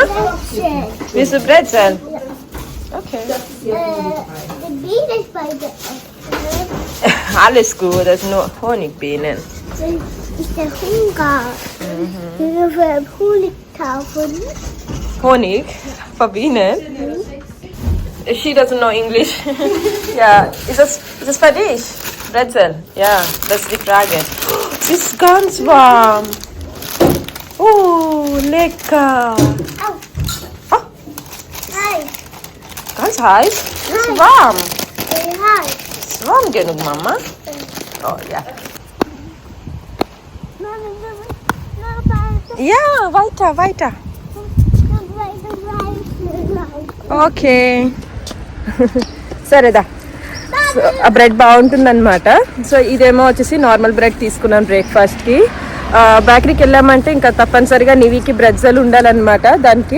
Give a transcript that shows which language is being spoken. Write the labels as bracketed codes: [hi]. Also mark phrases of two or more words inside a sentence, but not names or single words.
[de] Willst du Brezel? Okay. Die Biene ist bei der Alles gut, das sind nur Honigbienen. ist der Hunger. Wir wollen Honig kaufen. Honig? Für Bienen? [en] She doesn't know English. Yeah. [de] Ist das für dich? Brezel? Ja, das ist die Frage. Sie ist ganz warm. Oh, lecker. Au. Oh, Hi. ganz heiß? Ist warm. Hi. Ist warm genug, Mama? Oh, ja. Ja, weiter. [te] ఓకే సరేదా. సో ఆ బ్రెడ్ బాగుంటుంది అనమాట. సో ఇదేమో వచ్చేసి [en] normal bread [te] తీసుకున్నాను బ్రేక్ఫాస్ట్కి. బేకరీకి వెళ్ళామంటే ఇంకా తప్పనిసరిగా నివికి బ్రెడ్జల్ ఉండాలన్నమాట దానికి.